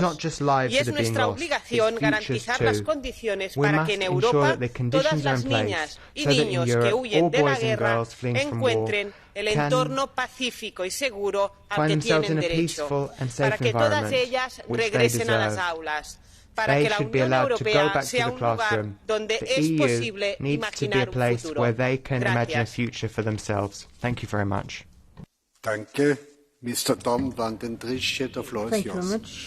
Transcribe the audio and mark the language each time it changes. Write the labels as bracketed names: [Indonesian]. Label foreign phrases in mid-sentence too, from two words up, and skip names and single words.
[Spanish] Y es nuestra obligación garantizar las condiciones para que en Europa todas las niñas y niños que huyen de la guerra encuentren el entorno pacífico y seguro al que tienen derecho, para que todas ellas regresen a las aulas, para que la Unión Europea sea un lugar donde es posible imaginar un futuro. Gracias. [English] Danke. Mr. Tom van den Drische, the floor is yours.